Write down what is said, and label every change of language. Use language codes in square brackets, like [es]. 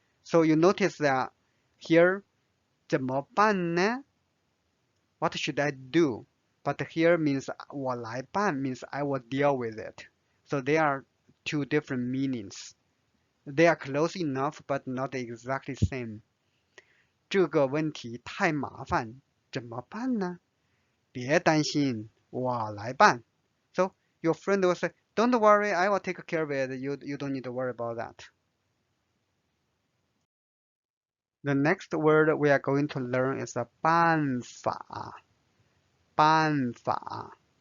[en] So you notice that here [zh] 怎么办呢? [en] What should I do? But here means [zh] 我来办 [en] means I will deal with it. So they are two different meanings. They are close enough, but not exactly same. [zh] 这个问题太麻烦，怎么办呢？别担心，我来办。 [en] So your friend will say, don't worry, I will take care of it. You don't need to worry about that. The next word we are going to learn is 办法。 [zh] 办法。